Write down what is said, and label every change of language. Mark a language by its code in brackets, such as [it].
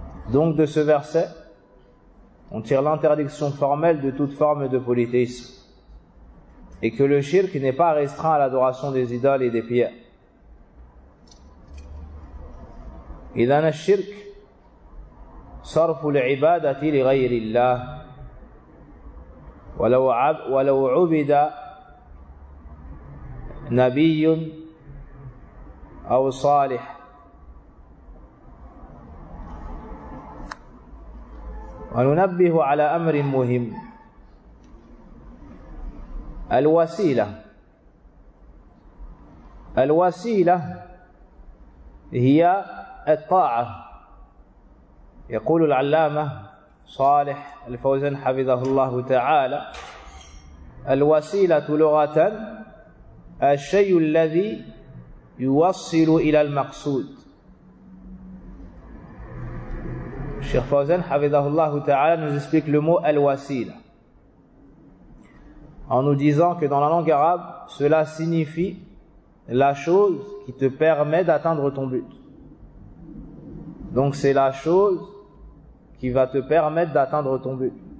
[fr] Donc de ce verset, on tire l'interdiction formelle de toute forme de polythéisme. Et que le shirk n'est pas restreint à l'adoration des idoles et des pierres. [ar] إذن الشرك صرف العبادة لغير الله ولو عبد نبي أو صالح. وننبه على أمر مهم الوسيلة الوسيلة هي الطاعة. يقول العلامة صالح الفوزان حفظه الله تعالى الوسيلة لغة الشيء الذي يوصل إلى المقصود. الشيخ فوزان حفظه الله تعالى [fr] nous explique le mot الوسيلة en nous disant que dans la langue arabe, cela signifie la chose qui te permet d'atteindre ton but. Donc c'est la chose qui va te permettre d'atteindre ton but.